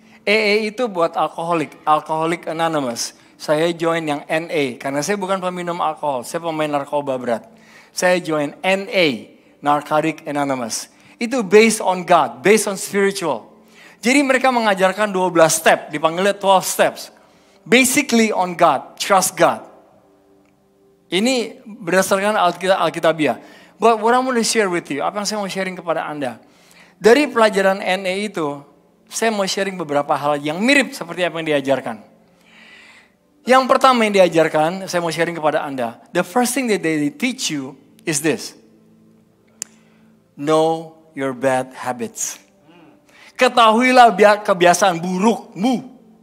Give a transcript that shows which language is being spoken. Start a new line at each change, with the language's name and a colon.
Indonesian: AA itu buat Alcoholic Anonymous. Saya join yang NA, karena saya bukan peminum alkohol, saya pemain narkoba berat. Saya join NA, Narcotic Anonymous. Itu
English: based on God, based on spiritual.
Indonesian: Jadi mereka mengajarkan 12 step, dipanggilnya 12 steps.
English: Basically on God, trust God.
Indonesian: Ini berdasarkan Alkitabiah.
English: But what I want to share with you,
Indonesian: apa yang saya mau sharing kepada Anda. Dari pelajaran NA itu, saya mau sharing beberapa hal yang mirip seperti apa yang diajarkan. Yang pertama yang diajarkan, saya mau sharing kepada Anda.
English: The first thing that they teach you is this. Know your bad habits.
Indonesian: Ketahuilah kebiasaan burukmu.